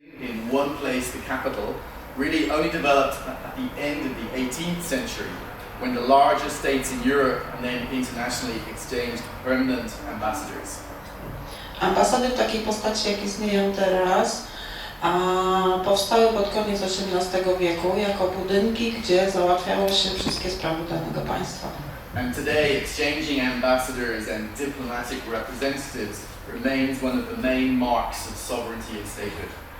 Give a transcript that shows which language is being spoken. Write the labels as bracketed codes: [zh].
[en] in one place, the capital, really only developed at the end of the 18th century, when the larger states in Europe and then internationally exchanged permanent ambassadors. [pl] Ambasady w takiej postaci, jak istnieją teraz, powstały pod koniec XVIII wieku jako budynki, gdzie załatwiało się wszystkie sprawy danego państwa. [en] And today, exchanging ambassadors and diplomatic representatives remains one of the main marks of sovereignty and statehood.